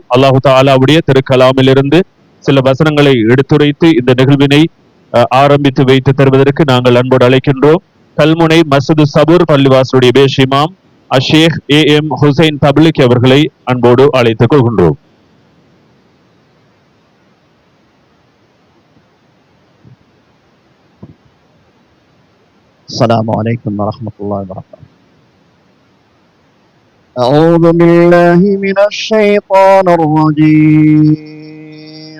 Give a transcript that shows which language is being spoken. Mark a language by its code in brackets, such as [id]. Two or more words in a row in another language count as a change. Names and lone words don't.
[ta] அல்லாஹு தாலாவுடைய திருக்கலாமிலிருந்து சில வசனங்களை எடுத்துரைத்து இந்த நிகழ்வினை ஆரம்பித்து வைத்து தருவதற்கு நாங்கள் அன்போடு அழைக்கின்றோம். கல்முனை மஸ்ஜிது சபூர் பள்ளிவாசலுடைய பேஷ் இமாம் அஷேக் AM ஹுசைன் தப்லிக் அவர்களை அன்போடு அழைத்துக் கொள்கின்றோம். [ar] السلام عليكم ورحمة الله وبركاته. أعوذ بالله من الشيطان الرجيم.